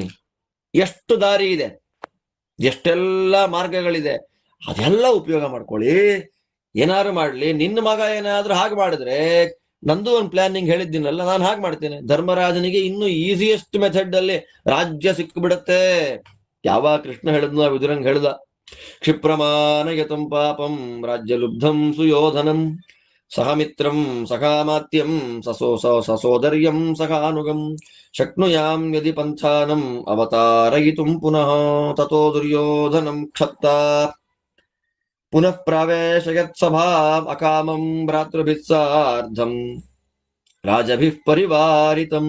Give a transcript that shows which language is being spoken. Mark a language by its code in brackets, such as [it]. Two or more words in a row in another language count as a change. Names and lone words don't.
[kn] ಎಷ್ಟು ದಾರಿ ಇದೆ, ಎಷ್ಟೆಲ್ಲ ಮಾರ್ಗಗಳಿದೆ, ಅದೆಲ್ಲ ಉಪಯೋಗ ಮಾಡ್ಕೊಳ್ಳಿ. ಏನಾದ್ರು ಮಾಡ್ಲಿ. ನಿನ್ನ ಮಗ ಏನಾದ್ರೂ ಹಾಗೆ ಮಾಡಿದ್ರೆ ನಂದು ಒಂದು ಪ್ಲಾನಿಂಗ್ ಹೇಳಿದ್ದೀನಲ್ಲ, ನಾನು ಹಾಗೆ ಮಾಡ್ತೇನೆ. ಧರ್ಮರಾಜನಿಗೆ ಇನ್ನು [en] easiest method [kn] ಅಲ್ಲಿ ರಾಜ್ಯ ಸಿಕ್ಕಿಬಿಡತ್ತೆ. ಯಾವಾಗ ಕೃಷ್ಣ ಹೇಳಿದ್ನು ವಿದುರಂಗ್ ಹೇಳ್ದ, [sa] ಕ್ಷಿಪ್ರಮಾನಯತಂ ಪಾಪಂ ರಾಜ್ಯ ಲುಬ್ಧಂ ಸುಯೋಧನಂ ಸಹಮಿತ್ರಂ ಸಖಾಮಾತ್ಯಂ ಸಸೋದರ್ಯಂ ಸಖಾನುಗಂ ಶಕ್ನುಯಾಂ ಯದಿ ಪಂಥಾನಂ ಅವತಾರಯಿತುಂ ಪುನಃ ತಥೋ ದುರ್ಯೋಧನಂ ಕ್ಷತ್ತ ಪುನಃ ಪ್ರಾವೇಶಯತ್ ಸಭಾಂ ಅಕಾಮಂ ಭ್ರಾತೃಭಿಃ ಸಾರ್ಧಂ ರಾಜಭಿಃ ಪರಿವಾರಿತಂ.